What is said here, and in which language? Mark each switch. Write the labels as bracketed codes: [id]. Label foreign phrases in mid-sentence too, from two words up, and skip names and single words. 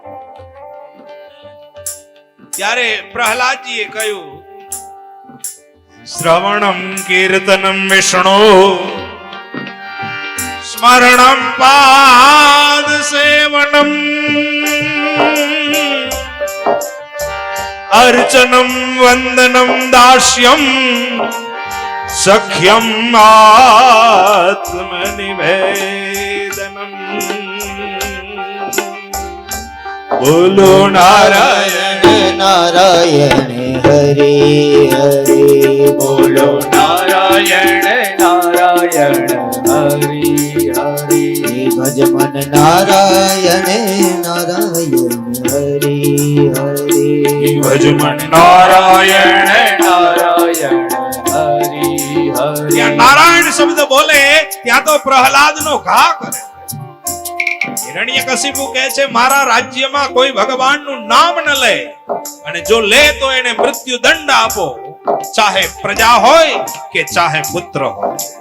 [gu] ત્યારે પ્રહલાદજીએ કહ્યું, [sa] श्रवणं कीर्तनं विष्णोः स्मरणं पादसेवनम् अर्चनं वन्दनं दास्यं सख्यम् आत्मनिवेदनम्. [gu] બોલો નારાયણ [hi] नारायण हरे हरे, [gu] બોલો નારાયણ નારાયણ હરિ હરિ. [hi] भज मन नारायण नारायण हरे हरे, [gu] ભજમન નારાયણ નારાયણ હરિ હરિ. ત્યાં નારાયણ શબ્દ બોલે ત્યાં તો પ્રહલાદ નો ઘા કરે. હિરણ્યકશિપુ કહે છે, મારા રાજ્યમાં કોઈ ભગવાનનું નામ ન લે, અને જો લે તો એને મૃત્યુ દંડ આપો, ચાહે પ્રજા હોય કે ચાહે પુત્ર હોય.